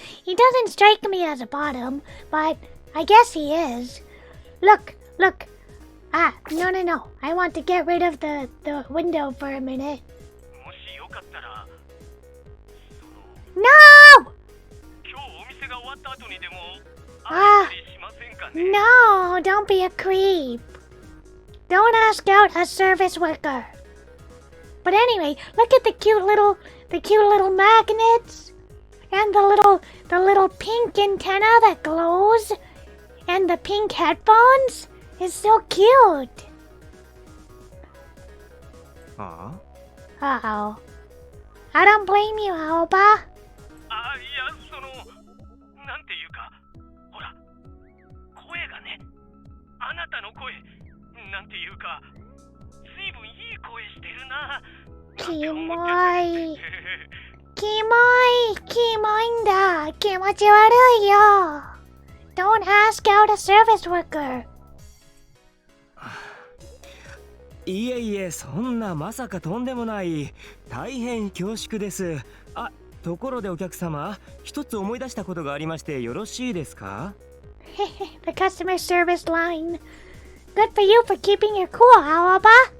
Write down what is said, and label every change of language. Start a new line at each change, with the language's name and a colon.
English: He doesn't strike me as a bottom, but I guess he is. Look. Ah, no. I want to get rid of the window for a minute.
Japanese: もしよかったら、
English: No!
Japanese: 今日お店が終わった後にでも会あえたりしませんかね？
English: No, don't be a creep. Don't ask out a service worker. But anyway, look at the cute little magnets and the little pink antenna that glows and the pink headphones is so cute. ああ。 Uh-oh. I don't blame you, Aoba.
Japanese: あ、いや、なんていうか、ほら、声がね、あなたの声、なんていうか、ずいぶんいい声してるな。キモい。キモいんだ。気持ち悪いよ。
English: Don't ask out a service worker.
Japanese: いえいえ、そんなまさかとんでもない。大変恐縮です。あ、ところでお客様、一つ思い出したことがありましてよろしいですか？
English: The customer service line. Good for you for keeping your cool, Aoba.